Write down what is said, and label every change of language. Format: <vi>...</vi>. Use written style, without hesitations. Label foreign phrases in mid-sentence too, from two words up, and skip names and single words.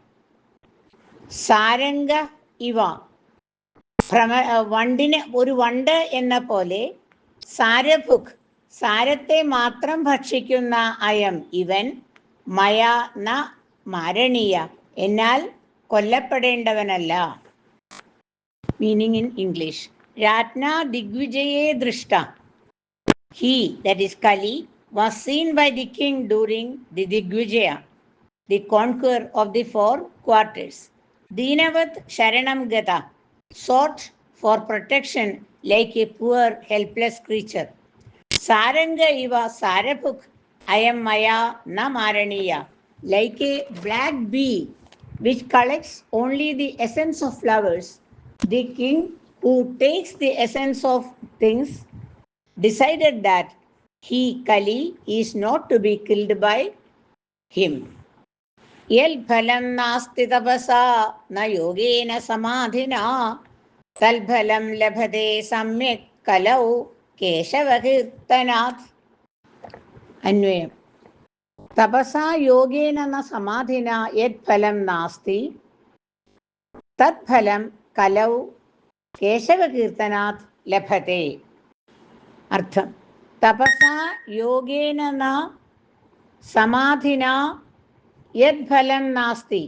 <sa>സാരംഗ ഇവ</sa> <ml>ഒരു വണ്ട് എന്ന പോലെ, സാരഭുക് സാരത്തെ മാത്രം ഭക്ഷിക്കുന്ന അയം ഇവൻ,</ml> <sa>മയാ ന മാരണീയ</sa> <ml>എന്നാൽ കൊല്ലപ്പെടേണ്ടവനല്ല.</ml> <en>Meaning in English.</en> <sa>രാജ്ഞ ദിഗ്വിജയെ ദൃഷ്ട.</sa> <en>He, that is Kali, was seen by the king during the Digvijaya, the conqueror of the four quarters.</en> <sa>दीनवत् शरणं गता,</sa> <en>sought for protection like a poor, helpless creature.</en> <sa>सारङ्ग इव सारभुक्, अयं मया न मारणीय,</sa> <en>like a black bee which collects only the essence of flowers, The king who takes the essence of things decided that he, Kali, is not to be killed by him.</en> <sa>यत् फलं नास्ति तपसा न योगेन समाधिना तत् फलं लभते सम्यक् कलौ केशवकीर्तनात्.</sa> <ml>അന്വയം.</ml> <sa>തപസാ യോഗേന ന സമാധിന യത് ഫലം നാസ്തി തത് ഫലം കലൗ കേശവകീർത്തനാത് ലഭത്തെ. അർത്ഥം: തപസാ യോഗേന ന സമാധിന യത് ഫലം നാസ്തി.</sa>